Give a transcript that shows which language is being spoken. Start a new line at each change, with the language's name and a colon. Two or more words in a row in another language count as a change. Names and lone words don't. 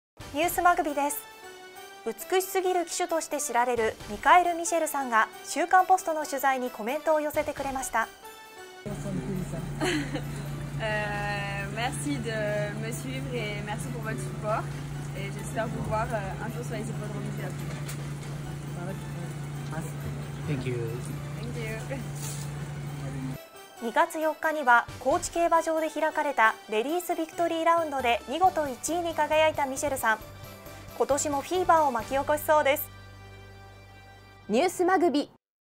Japanese: ニュースマグビです。美しすぎる騎手として知られるミカエル・ミシェルさんが週刊ポストの取材にコメントを寄せてくれました。
French: Merci de me suivre et merci pour votre support. Et j'espère vous voir un jour sur les hippodromes du Japon.
English: Thank you. Thank you.
Japanese: 2 月4日には高知競馬場で開かれたレディースビクトリーラウンドで見事1位に輝いたミシェルさん。今年もフィーバーを巻き起こしそうです。ニュースマグビ